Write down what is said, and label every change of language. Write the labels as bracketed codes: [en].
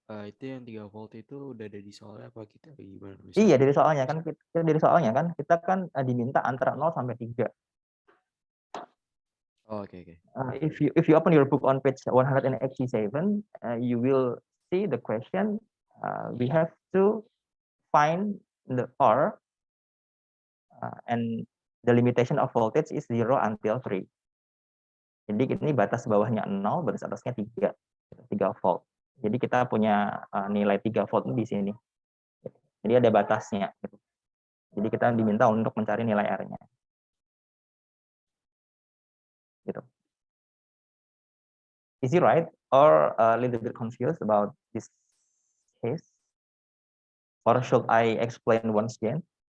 [id] Itu yang 3 volt itu udah ada di soalnya apa kita gimana? Mister? Iya, dari soalnya kan kita kan diminta antara 0 sampai 3. Oh, oke. [en] If you open your book on page 187, you will see the question. We have to find the R, and the limitation of voltage is 0 until 3. [id] Jadi ini batas bawahnya 0, batas atasnya 3 volt. Jadi kita punya nilai 3 volt di sini. Jadi ada batasnya. Jadi kita diminta untuk mencari nilai R-nya. Gitu. [en] Is it right or a little bit confused about this case? Or should I explain once again?